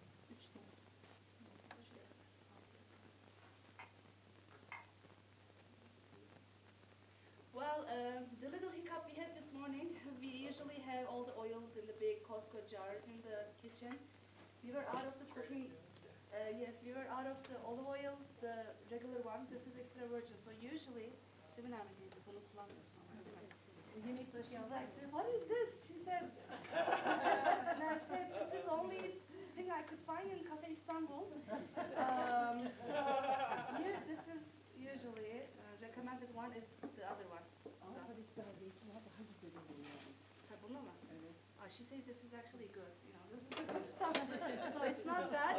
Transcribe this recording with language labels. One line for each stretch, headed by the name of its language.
English: 3 Well, the little hiccup we had this morning, we usually have all the oils in the big Costco jars in the kitchen. We were out of the cooking, yes, we were out of the olive oil, the regular one. This is extra virgin. So usually,
Turkish: değil mi Nermin teyze? Bunu kullanmıyoruz sonra, değil mi?
English: So she's like, what is this? She said, and I said, this is only thing I could find in Cafe Istanbul. This is usually recommended one is the other one.
Turkish: ama tabii ki daha zeytinyağı daha güzel oluyor yani. Sabunlu mu? Evet.
English: She said this is actually good. This is the good stuff. So it's not bad.